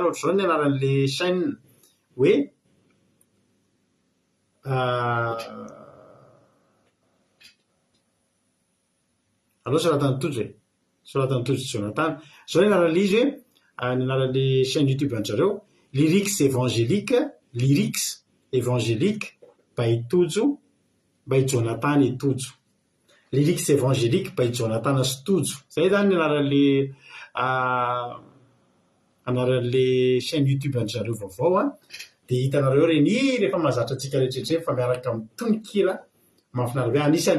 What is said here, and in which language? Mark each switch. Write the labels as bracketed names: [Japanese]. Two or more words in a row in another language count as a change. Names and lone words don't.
[Malagasy] Ohatr'izao ny anaran'ilay chaîne hoe allo Jonathan Tojo Jonathan Tojo Jonathan. Izao ny anaran'ilay izy hoe ny anaran'ilay chaîne YouTube andry zareo Lyrics évangélique by Tojo by Jonathan et Tojo. Lyrics évangélique by Jonathan sy Tojo. Zay zany ny anaran'ilay chaîne YouTube andry zareo vaovao dia hitanareo reny rehefa mahazatra antsika rehetrarehetra fa miaraka amin'ny tononkira mahafinaritra be anisan'ny